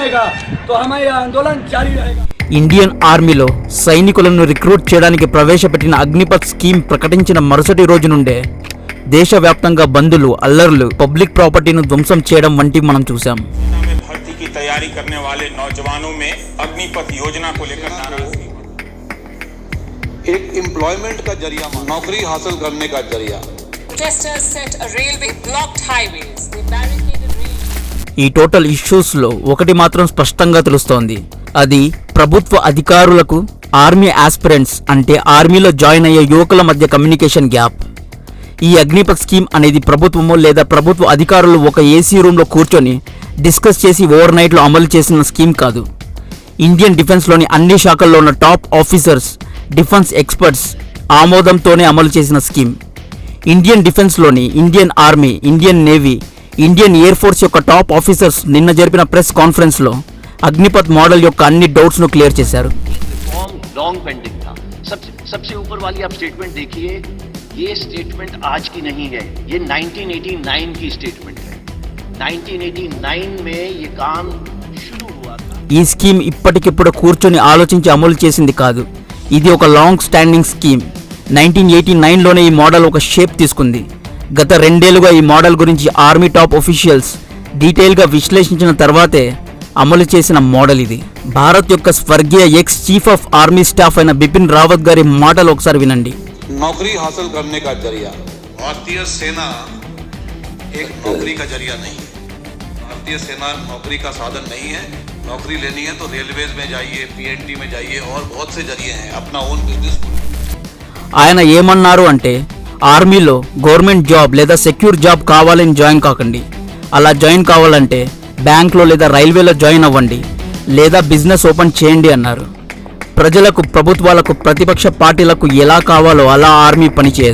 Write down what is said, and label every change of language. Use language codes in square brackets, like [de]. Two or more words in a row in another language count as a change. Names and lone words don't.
[hi] रहेगा तो हमारा आंदोलन जारी रहेगा। [en] Indian Armyలో [te] సైనికులను రిక్రూట్ చేయడానికి ప్రవేశపెట్టిన అగ్నిపథ్ స్కీమ్ ప్రకటించిన మరుసటి రోజు నుండే దేశవ్యాప్తంగా బందులు, అల్లర్లు, [en] public propertyని [te] ధ్వంసం చేయడం వంటి మనం చూసాం. [hi] भर्ती की तैयारी करने वाले नौजवानों में अग्निपथ योजना को लेकर नाराजगी, एक एम्प्लॉयमेंट का जरिया, नौकरी हासिल करने का जरिया. [en] Protesters set a railway, blocked highways, they barricaded railways. [te] ఈ [en] total issues [te] లో ఒకటి మాత్రం స్పష్టంగా తెలుస్తోంది. అది ప్రభుత్వ అధికారులకు [en] army aspirants [te] అంటే ఆర్మీలో జాయిన్ అయ్యే యువకుల మధ్య [en] communication gap. [te] ఈ అగ్నిపథ్ స్కీమ్ అనేది ప్రభుత్వము లేదా ప్రభుత్వ అధికారులు ఒక [en] AC roomలో [te] కూర్చొని డిస్కస్ చేసి [en] over nightలో [te] అమలు చేసిన స్కీమ్ కాదు. [en] Indian Defenceలోని [te] అన్ని శాఖల్లో ఉన్న [en] top officers, defence experts [te] ఆమోదంతోనే అమలు చేసిన స్కీమ్. [en] Indian Defenceలోని Indian Army, Indian Navy, Indian Air Force [te] యొక్క [en] top officers [te] నిన్న జరిపిన [en] press conferenceలో [te] అగ్నిపథ్ మోడల్ యొక్క అన్ని డౌట్స్ను క్లియర్ చేశారు. [en] long pending [hi] था. सबसे ऊपर वाली आप स्टेटमेंट देखिए, ये स्टेटमेंट आज की नहीं है, ये 1989 की स्टेटमेंट है. 1989 में ये काम शुरू हुआ था. [te] ఈ స్కీమ్ ఇప్పటికిప్పుడు కూర్చొని ఆలోచించి అమలు చేసింది కాదు. ఇది ఒక [en] long standing scheme. [te] 1989లోనే ఈ మోడల్ ఒక షేప్ తీసుకుంది. గత 2 ఏళ్లుగా ఈ మోడల్ గురించి [en] army top officials [te] డీటెయిల్గా విశ్లేషించిన తర్వాతే అమలు చేసిన మోడల్ ఇది. భారత్ యొక్క స్వర్గీయ [en] ex Chief of Army Staff [te] అయిన బిపిన్ రావత్ గారి మాటలు ఒకసారి వినండి. [hi] नौकरी हासिल करने का जरिया. भारतीय सेना एक नौकरी का जरिया नहीं है. भारतीय सेना नौकरी का साधन नहीं है. नौकरी लेनी है तो रेलवेज में जाइए, पीएनटी में जाइए और बहुत से जरिए हैं. अपना [en] own business. [te] ఆయన ఏమన్నారు అంటే ఆర్మీలో [en] government job [te] లేదా [en] secure job [te] కావాలని జాయిన్ కాకండి. అలా జాయిన్ కావాలంటే బ్యాంక్లో లేదా రైల్వేలో జాయిన్ అవ్వండి, లేదా [en] business open [te] చేయండి అన్నారు. ప్రజలకు, ప్రభుత్వాలకు, ప్రతిపక్ష పార్టీలకు ఎలా కావాలో అలా ఆర్మీ పనిచేయదు.